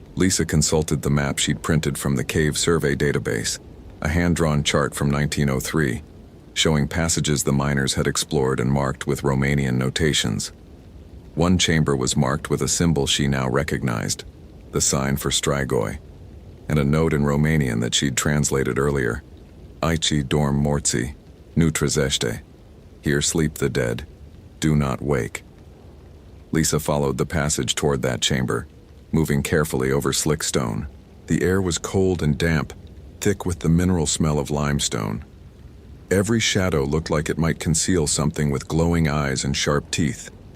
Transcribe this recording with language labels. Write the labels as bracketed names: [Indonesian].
[English] Lisa consulted the map she'd printed from the cave survey database, a hand-drawn chart from 1903, showing passages the miners had explored and marked with Romanian notations. One chamber was marked with a symbol she now recognized, the sign for Strigoi, and a note in Romanian that she'd translated earlier. [Romanian] Aici dorm morții, nu trezește. [English] Here sleep the dead, do not wake. Lisa followed the passage toward that chamber, moving carefully over slick stone. The air was cold and damp, thick with the mineral smell of limestone. Every shadow looked like it might conceal something with glowing eyes and sharp teeth.